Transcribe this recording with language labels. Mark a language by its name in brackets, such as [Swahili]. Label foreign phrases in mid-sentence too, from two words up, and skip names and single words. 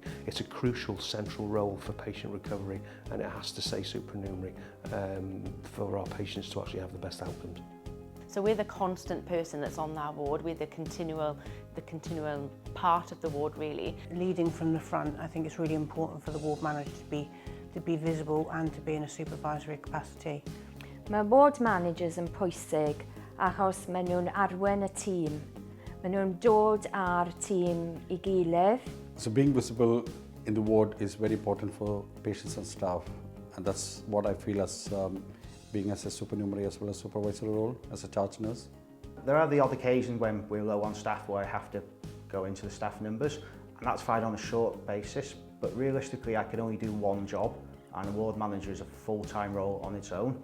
[English] It's a crucial central role for patient recovery, and it has to stay supernumerary for our patients to actually have the best outcomes. So we're the constant person that's on that ward, we're the continual part of the ward really. Leading from the front, I think it's really important for the ward manager to be visible and to be in a supervisory capacity. [Welsh] Mae [English] ward managers [Welsh] yn pwysig achos maen nhw'n arwain y tîm. Maen nhw'n dod ar tîm I gilydd. [English] So being visible in the ward is very important for patients and staff, and that's what I feel as being as a supernumerary as well as supervisory role as a charge nurse. There are the odd occasions when we're low on staff where I have to go into the staff numbers, and that's fine on a short basis, but realistically I can only do one job, and a ward manager is a full-time role on its own.